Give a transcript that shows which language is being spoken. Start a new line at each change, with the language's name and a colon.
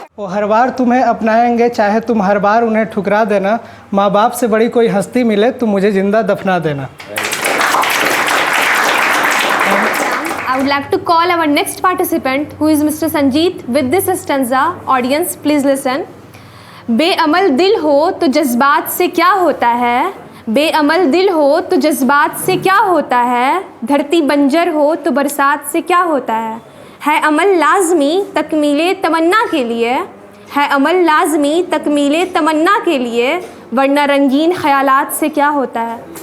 Hindi: हर बार तुम्हें अपनाएंगे चाहे तुम हर बार उन्हें ठुकरा देना। माँ बाप से बड़ी कोई हस्ती मिले तो मुझे जिंदा दफना देना।
English: I would like to call our next participant who is Mr. Sanjeet with this stanza. Audience, please listen.
Hindi: बेअमल दिल हो तो जज्बात से क्या होता है, बेअमल दिल हो तो जज्बात से क्या होता है, धरती बंजर हो तो बरसात से क्या होता है अमल लाजमी तकमीले तमन्ना के लिए, है अमल लाजमी तकमीले तमन्ना के लिए, वरना रंगीन ख्यालात से क्या होता है।